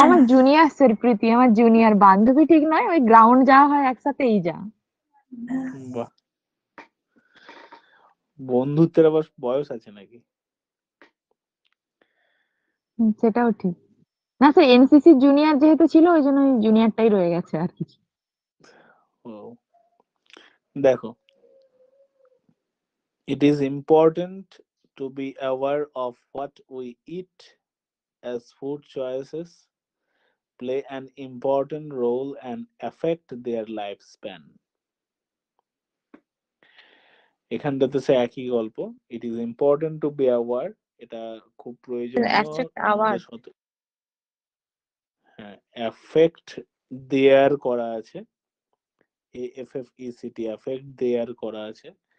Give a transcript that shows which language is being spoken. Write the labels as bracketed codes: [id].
[bn] আমার junior sir, প্রীতি আমার junior, বান্ধবী ঠিক নয়, ওই গ্রাউন্ড যাওয়া হয় একসাথে, এই যা। বাহ, বন্ধুত্বের আবার বয়স আছে নাকি? সেটাও ঠিক। না স্যার, এনসিসি জুনিয়র যেহেতু ছিল, ওই জন্য জুনিয়রটাই রয়ে গেছে আর কি। ও, দেখো, [en] it is important to be aware of what we eat, as food choices play an important role and affect their lifespan. [bn] এখানটাতে সে একই গল্প, it is important to be aware, এটা খুব প্রয়োজনীয় অ্যাফেক্ট আওয়ার। আমাদের হ্যাঁ, এফেক্ট দেয়ার করা আছে, এএফএফইসিটি, এফেক্ট দেয়ার করা আছে।